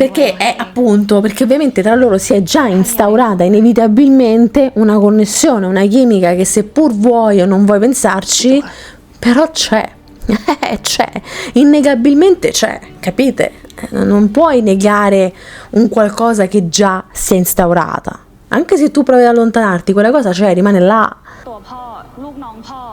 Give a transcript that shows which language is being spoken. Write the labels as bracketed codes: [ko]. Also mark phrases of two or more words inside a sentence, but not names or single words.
[it] perché [th] วายโย [it] è appunto perché ovviamente tra loro si è già instaurata inevitabilmente una connessione, una chimica che seppur vuoi o non vuoi pensarci però c'è. C'è, innegabilmente c'è, capite? Non puoi negare un qualcosa che già si è instaurata. Anche se tu provi ad allontanarti, quella cosa c'è, rimane là. [th] ตัวพ่อลูกน้องพ่อ